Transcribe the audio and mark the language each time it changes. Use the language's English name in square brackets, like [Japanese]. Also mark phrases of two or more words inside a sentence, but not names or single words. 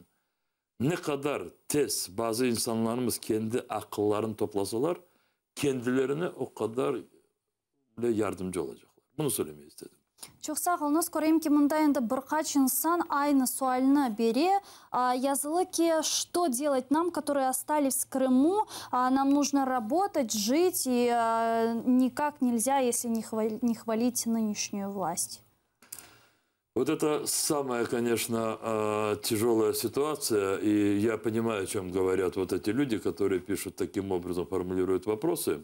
[Crimean Tatar] Ne kadar tez bazı insanlarımız kendi akıllarını toplasalar kendilerine o kadar böyle yardımcı olacaklar. Bunu söylemeyi istedim. Çok sağ olunuz. Göreyim ki bunda endi birkaç insan aynı sualını beri yazılı ki [Russian] что делать нам, которые остались в Крыму, нам нужно работать, жить и никак нельзя, если не хвалить нынешнюю власть. Вот это самая, конечно, тяжелая ситуация, и я понимаю, о чем говорят вот эти люди, которые пишут таким образом, формулируют вопросы.